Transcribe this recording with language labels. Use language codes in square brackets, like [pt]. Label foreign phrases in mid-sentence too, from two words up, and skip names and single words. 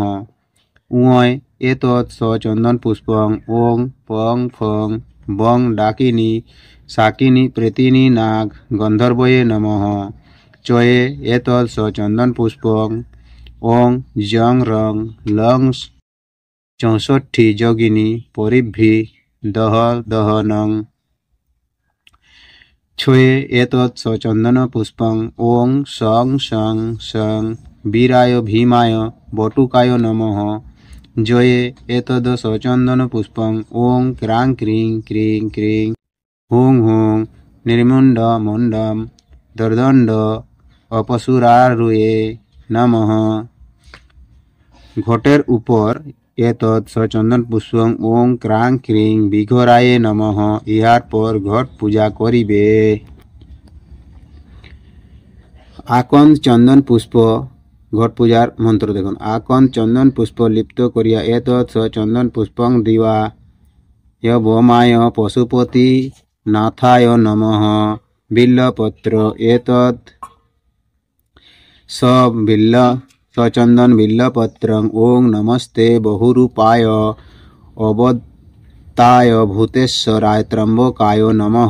[sa] উয় এতৎ সচন্দন পুষ্পং ওং পং ফং বং ডাকিনী শাকিনী প্রেতিনী নাগ গন্ধর্বয়ে নমঃ। চয়ে এতৎ সচন্দন পুষ্পং ওং জং রং লং 64 যোগিনী পরিভ্রি দহ দহ নং। ছয়ে এতৎ সচন্দন পুষ্পং ওং সং সং সং বীরায় ভীমায় বটুকায় নমঃ। জয়ে এতদ সচন্দন পুষ্পং ওং ক্রাং ক্রিং ক্রিং ক্রিং হুং হুং নির্মুণ্ড মুণ্ডম দর্দণ্ড অপসুরারুয়ে নমঃ। [bn] ঘটের উপর [sa] এতৎ সচন্দন পুষ্পং ওং ক্রাং ক্রিং বিঘোরায়ে নমঃ। [bn] ইহার পর ঘট পূজা করিবে। আকন্দ চন্দন পুষ্প, ঘট পূজার মন্ত্র দেখুন, আকন্দ চন্দন পুষ্প লিপ্ত করিয়া [sa] এতৎ সচন্দন পুষ্পং দিবা বোমায় পশুপতি নাথায় নমঃ। বিল্লপত্র এতৎ বিল্ল সচন্দন বিল্লপত্রং ওং নমস্তে বহুরূপায় অবতায় ভূতেশ্বরায় ত্রম্বকায় নমঃ।